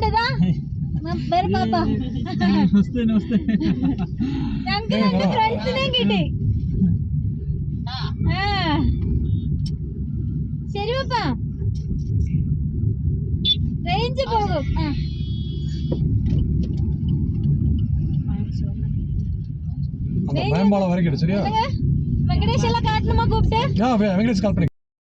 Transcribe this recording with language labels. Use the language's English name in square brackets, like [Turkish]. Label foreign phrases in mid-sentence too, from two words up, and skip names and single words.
[Malayalam] പാപ്പ ഞങ്ങക്ക് 2 ഫ്രണ്ട്സിനെയും കിട്ടി. ആ ശരിയപ്പ, റേഞ്ച് പോകും. [Tamil] அந்த பயம்பால வரைக்கும் சரியா வெங்கடேஷ் எல்லாம் காட்டணுமா கூப்பிட்டு? வெங்கடேஷ் கால் பண்ணி